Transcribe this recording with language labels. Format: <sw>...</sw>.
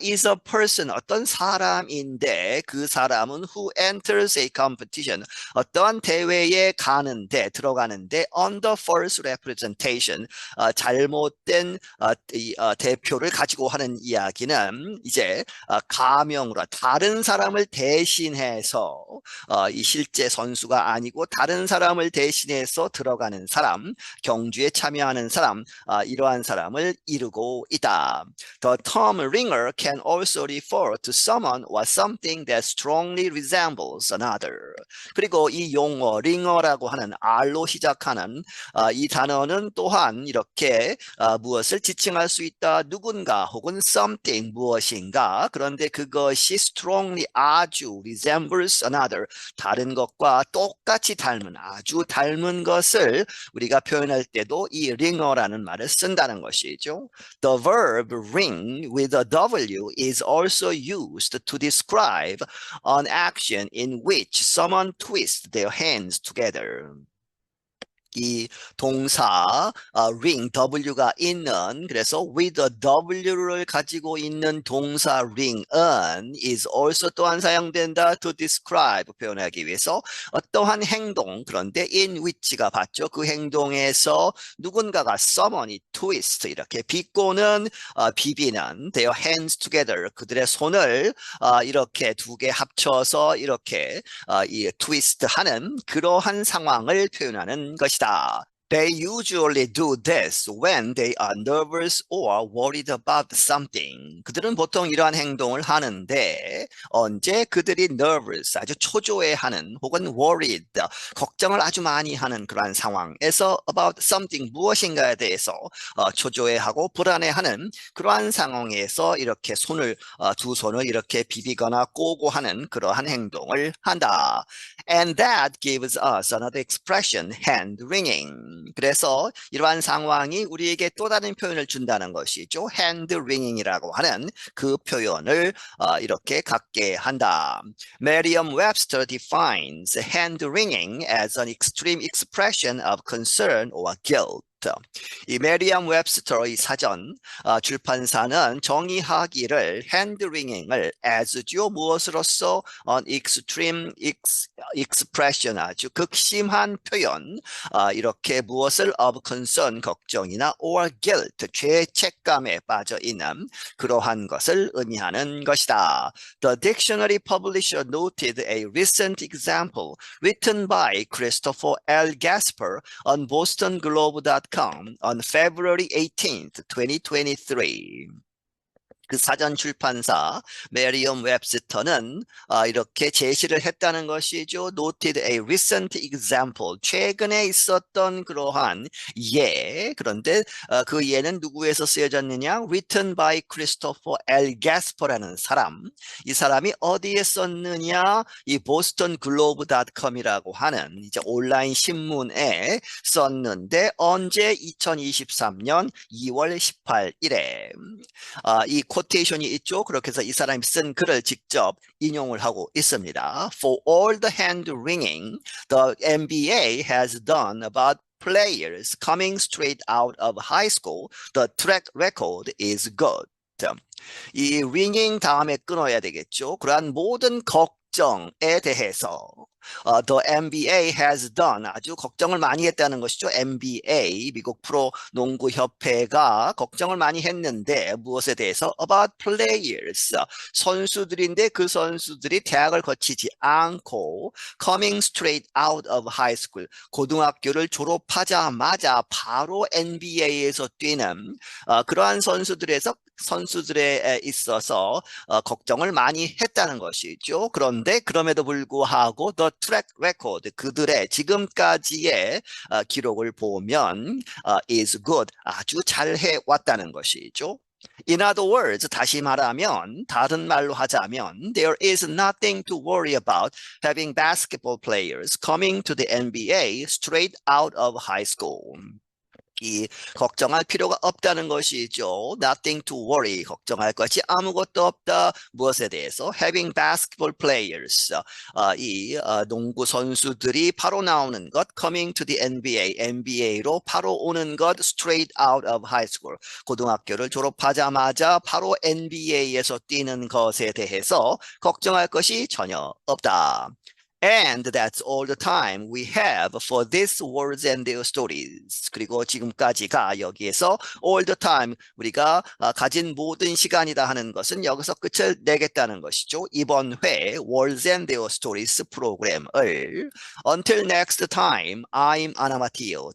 <en>is a person,</en> <ko>어떤 사람인데 그 사람은</ko> <en>who enters a competition,</en> <ko>어떠한 대회에 들어가는데</ko> <en>under first representation,</en> <ko>잘못된 대표를 가지고 하는 이야기는 이제 가명으로 다른 사람을 대신해서 이 실제 선수가 아니고 다른 사람을 대신해서 들어가는 사람, 경주에 참여하는 사람, 이러한 사람을 이루고 있다.</ko> <en>The term ringer can also refer to someone or something that strongly resembles another.</en> <ko>그리고 이 용어 ringer라고 하는 R로 시작하는 하는 이 단어는 또한 이렇게 무엇을 지칭할 수 있다. 누군가 혹은 something 무엇인가. 그런데 그것이</ko> <en>strongly</en> <ko>아주</ko> <en>resembles another</en> <ko>다른 것과 똑같이 닮은 아주 닮은 것을 우리가 표현할 때도 이 ringer라는 말을 쓴다는 것이죠.</ko> <en>The verb ring with a W is also used to describe an action in which someone twists their hands together.</en> <ko>이 동사 ring W가 있는 그래서 with a W를 가지고 있는 동사 ring은</ko> <en>is also</en> <ko>또한 사용된다</ko> <en>to describe</en> <ko>표현하기 위해서 어떠한 행동 그런데</ko> <en>in which</en> <ko>가 봤죠. 그 행동에서 누군가가 someone이 twist 이렇게 비꼬는 비비는</ko> <en>their hands together</en> <ko>그들의 손을 이렇게 두 개 합쳐서 이렇게 이 twist 하는 그러한 상황을 표현하는 것이다.</ko> <en>They usually do this when they are nervous or worried about something.</en> <ko>그들은 보통 이러한 행동을 하는데 언제 그들이 nervous, 아주 초조해하는 혹은 worried, 걱정을 아주 많이 하는 그러한 상황에서</ko> <en>about something,</en> <ko>무엇인가에 대해서 초조해하고 불안해하는 그러한 상황에서 이렇게 두 손을 이렇게 비비거나 꼬고 하는 그러한 행동을 한다.</ko> <en>And that gives us another expression, hand wringing.</en> <ko>그래서 이러한 상황이 우리에게 또 다른 표현을 준다는 것이죠. hand wringing이라고 하는 그 표현을 이렇게 갖게 한다.</ko> <en>Merriam-Webster defines hand wringing as an extreme expression of concern or guilt.</en> <ko>이 메리엄 웹스터의 사전 출판사는 정의하기를 핸드링잉을 as죠. 무엇으로서</ko> <en>an extreme expression</en> <ko>아주 극심한 표현 이렇게 무엇을</ko> <en>of concern</en> <ko>걱정이나</ko> <en>or guilt</en> <ko>죄책감에 빠져 있는 그러한 것을 의미하는 것이다.</ko> <en>The dictionary publisher noted a recent example written by Christopher L. Gasper on bostonglobe.com on February 18th, 2023.</en> <ko>그 사전 출판사 메리엄 웹스터는 이렇게 제시를 했다는 것이죠.</ko> <en>Noted a recent example.</en> <ko>최근에 있었던 그러한 예. 그런데 그 예는 누구에서 쓰여졌느냐?</ko> <en>Written by Christopher L.</en> <ko>Gasper라는 사람. 이 사람이 어디에 썼느냐? 이 bostonglobe.com이라고 하는 이제 온라인 신문에 썼는데 언제? 2023년 2월 18일에 이 코테이션이 있죠. 그렇게 해서 이 사람이 쓴 글을 직접 인용을 하고 있습니다.</ko> <en>For all the hand wringing the NBA has done about players coming straight out of high school, the track record is good.</en> <ko>이 ringing 다음에 끊어야 되겠죠. 그러한 모든 걱정에 대해서</ko> <en>The NBA has done</en> <ko>아주 걱정을 많이 했다는 것이죠. NBA 미국 프로 농구 협회가 걱정을 많이 했는데 무엇에 대해서</ko> <en>about players</en> <ko>선수들인데 그 선수들이 대학을 거치지 않고</ko> <en>coming straight out of high school</en> <ko>고등학교를 졸업하자마자 바로 NBA에서 뛰는 그러한 선수들에 있어서 걱정을 많이 했다는 것이죠. 그런데 그럼에도 불구하고</ko> <en>the track record</en> <ko>그들의 지금까지의 기록을 보면</ko> <en>is good</en> <ko>아주 잘 해왔다는 것이죠.</ko> <en>In other words,</en> <ko>다시 말하면 다른 말로 하자면</ko> <en>there is nothing to worry about having basketball players coming to the NBA straight out of high school.</en> <ko>이 걱정할 필요가 없다는 것이죠.</ko> <en>Nothing to worry.</en> <ko>걱정할 것이 아무것도 없다. 무엇에 대해서?</ko> <en>Having basketball players.</en> <ko>이 농구 선수들이 바로 나오는 것.</ko> <en>Coming to the NBA.</en> <ko>NBA로 바로 오는 것.</ko> <en>Straight out of high school.</en> <ko>고등학교를 졸업하자마자 바로 NBA에서 뛰는 것에 대해서 걱정할 것이 전혀 없다.</ko> <en>And that's all the time we have for these words and their stories.</en> <ko>그리고 지금까지가 여기에서</ko> <en>all the time</en> <ko>우리가 가진 모든 시간이다 하는 것은 여기서 끝을 내겠다는 것이죠. 이번 회</ko> <en>words and their stories</en> <ko>프로그램을</ko> <en>Until next time, I'm Anna Matteo.</en>